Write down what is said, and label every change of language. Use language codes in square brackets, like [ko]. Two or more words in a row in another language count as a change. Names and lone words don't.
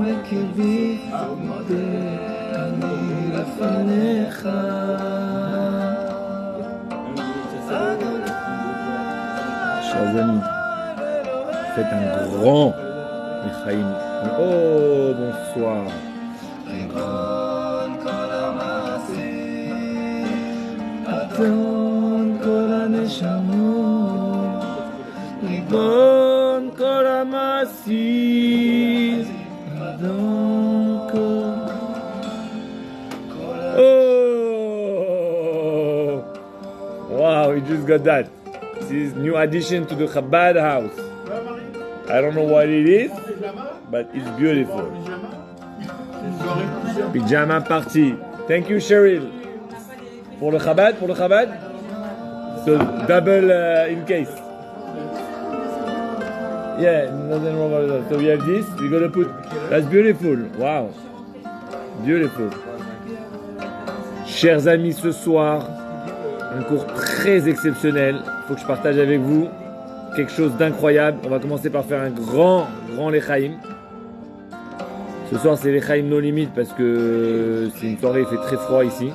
[he] בקרבי, מודה אני לפניך. [fr] Chers amis, faites un grand Lechaim. Oh, bonsoir. [he] אדון כל הנשמות, ריבון כל המעשים, אדון כל... Oh! [en] Wow, we just got that. This is new addition to the Chabad house. I don't know what it is, but it's beautiful. Pyjama party. Thank you, Cheryl. [fr] Pour le [en] Chabad? So double in case. Yeah, nothing wrong with that. So we have this. We're gonna put. That's beautiful. Wow, beautiful. [fr] Chers amis, ce soir, un cours très exceptionnel. Il faut que je partage avec vous quelque chose d'incroyable. On va commencer par faire un grand Lechaim. Ce soir, c'est Lechaim [en] no limit [fr] parce que c'est une soirée, il fait très froid ici.